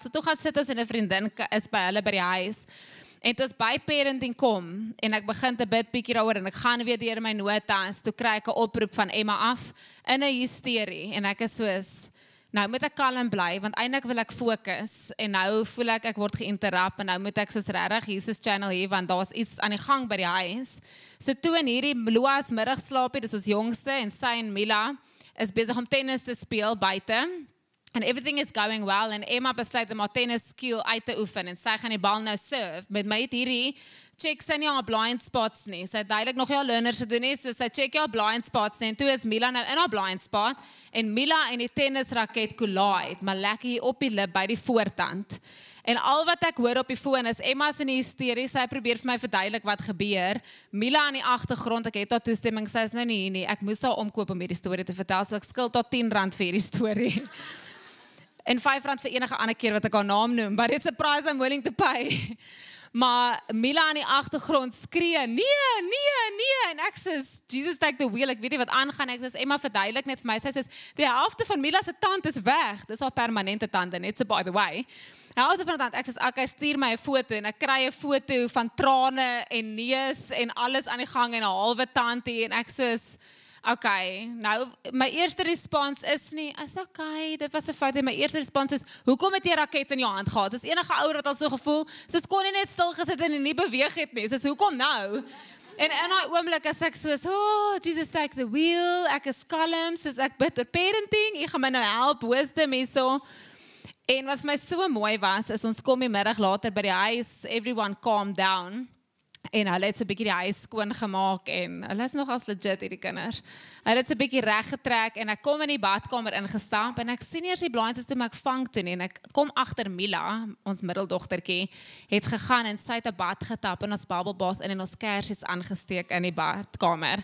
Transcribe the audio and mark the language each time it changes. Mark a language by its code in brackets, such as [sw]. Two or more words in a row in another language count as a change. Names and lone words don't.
[af] So toe gaan sit ons en 'n vriendin is by hulle by die huis. En toe ons by parenting kom en ek begin te bid bietjie daaroor en ek gaan weer deur my notas, toe kry ek 'n oproep van Emma af in 'n hysterie en ek is soos nou moet ek kalm bly, want eintlik wil ek fokus, en nou voel ek word geïnterrupt, en nou moet ek soos regtig Jesus channel hier, want daar's iets aan die gang by die huis. So toe in hierdie Loas middagslaapie, dis ons jongste, en sy en Mila, is besig om tennis te speel buite, [en] and everything is going well, [af] en Emma besluit om haar tennis skill uit te oefen, en sy gaan die bal nou serve, met my het hierdie, check sy nie haar [en] blind spots [af] nie, sy het duidelik nog jou learners gedoen nie, so sy check jou [en] blind spots [af] nie, en toe is Mila nou in haar [en] blind spot, [af] en Mila en die tennisraket collide, maar lekker hier op die lip by die voortand. En al wat ek hoor op die foon is, Emma's in die hysterie, sy probeer vir my verduidelik wat gebeur, Mila aan die agtergrond, ek het haar toestemming, sy is nou nie hier nie, ek moes haar omkoop om hierdie storie te vertel, so ek skuld haar R10 vir hierdie storie. En R5 vir enige ander keer wat ek haar naam noem, [en] but it's a price I'm willing to pay. [af] Maar Mila aan die agtergrond skree, nee, en ek sê, [en] Jesus take the wheel, [af] ek weet nie wat aangaan, ek sê, Emma verduidelik net vir my, sy sê, die helfte van Mila se tand is weg, dis haar permanente tande, net so [en] by the way, [af] die helfte van die tand, ek sê, okay, stuur my 'n foto, en ek kry 'n foto van trane en neus, en alles aan die gang, en 'n halwe tand hier, en ek sê, okay, nou, my eerste respons is nie, is okay, dit was 'n fout, en my eerste respons is, hoekom het jy 'n raket in jou hand gehad? Soos enige ouer het al so gevoel, soos kon nie net stil gesit en nie beweeg het nie, soos hoekom nou? En in daai oomblik as ek soos, [en] Jesus take the wheel, [af] ek is kalm, soos ek bid oor parenting, ek gaan my nou help, wisdom hierso. En wat vir my so mooi was, is ons kom die middag later by die huis, [en] everyone calmed down, [af] en hulle het so 'n bietjie die huis skoon gemaak, en hulle is nog as legit hierdie kinders. Hulle het so 'n bietjie reg getrek, en ek kom in die badkamer ingestap, en ek sien eers die blaadjies toe, maar ek vang toe nie, en ek kom agter Mila, ons middeldogtertjie, het gegaan, en sy het 'n bad getap, in ons [en] bubble bath, [af] en ons kersies aangesteek in die badkamer.